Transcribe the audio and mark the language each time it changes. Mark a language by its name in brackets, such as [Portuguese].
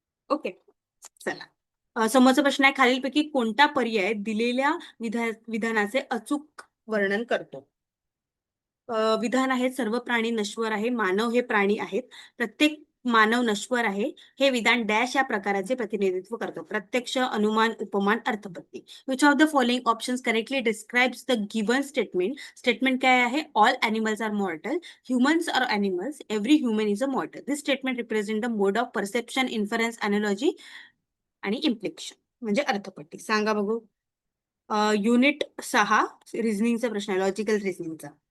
[Marathi] Okay, चला. समोरचा प्रश्न आहे, खालीलपैकी कोणता पर्याय दिलेल्या विधानाचे अचूक वर्णन करतो? विधान आहे, सर्व प्राणी नश्वर आहे, मानव हे प्राणी आहेत, प्रत्येक मानव नश्वर आहे, हे विधान डॅश या प्रकाराचे प्रतिनिधित्व करतं. प्रत्यक्ष, अनुमान, उपमान, अर्थपत्ती. [English] Which of the following options correctly describes the given statement? Statement [Marathi] काय आहे? [English] All animals are mortal, humans are animals, every human is a mortal. This statement represent the mode of perception, inference, analogy आणि implication, [Marathi] म्हणजे अर्थपट्टी. सांगा बघू. Unit 6 रिझनिंगचा प्रश्न आहे, logical रिझनिंगचा.